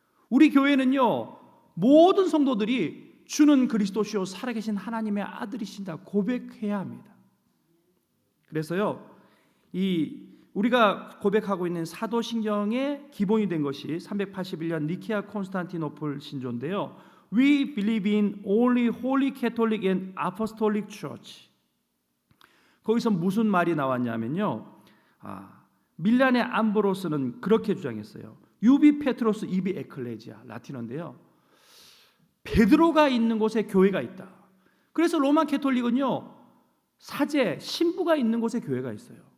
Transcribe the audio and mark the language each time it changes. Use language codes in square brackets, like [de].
[ko] 우리 교회는요, 모든 성도들이 주는 그리스도시요 살아계신 하나님의 아들이신다 고백해야 합니다. 그래서요, 우리가 고백하고 있는 사도신경의 기본이 된 것이 381년 니케아 콘스탄티노플 신조인데요. [en] We believe in only holy Catholic and apostolic church. [ko] 거기서 무슨 말이 나왔냐면요, 밀란의 암브로스는 그렇게 주장했어요. 유비 페트로스 이비 에클레지아, 라틴어인데요, 베드로가 있는 곳에 교회가 있다. 그래서 로마 캐톨릭은요, 사제, 신부가 있는 곳에 교회가 있어요.